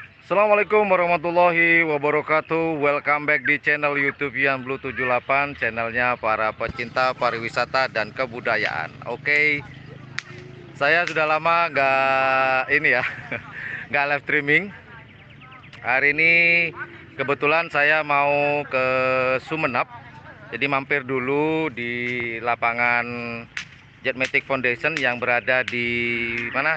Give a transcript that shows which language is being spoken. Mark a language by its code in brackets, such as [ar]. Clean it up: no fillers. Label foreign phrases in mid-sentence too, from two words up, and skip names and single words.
[ar] السلام عليكم ورحمة الله وبركاته. [en] Welcome back [id] di channel YouTube Yan Blue 78, channelnya para pecinta pariwisata dan kebudayaan. Oke, saya sudah lama nggak ini ya, nggak [en] live streaming. [id] Hari ini kebetulan saya mau ke Sumenep, jadi mampir dulu di lapangan Jetmatic Foundation yang berada di mana?